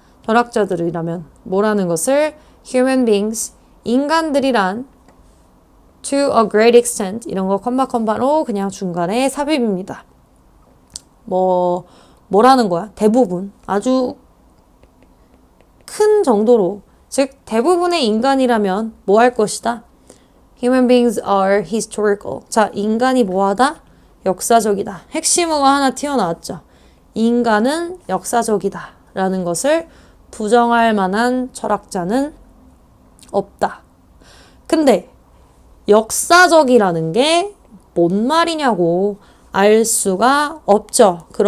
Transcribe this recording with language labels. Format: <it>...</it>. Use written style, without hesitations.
<ko>철학자들이라면 뭐라는 것을</ko> <en>human beings,</en> <ko>인간들이란</ko> <en>to a great extent</en> <ko>이런 거 컴마로 그냥 중간에 삽입입니다. 뭐라는 거야? 대부분 아주 큰 정도로 즉 대부분의 인간이라면 뭐 할 것이다?</ko> <en>Human beings are historical.</en> <ko>자, 인간이 뭐하다? 역사적이다. 핵심어가 하나 튀어나왔죠. 인간은 역사적이다 라는 것을 부정할 만한 철학자는 없다. 근데 역사적이라는 게 뭔 말이냐고 알 수가 없죠.</ko>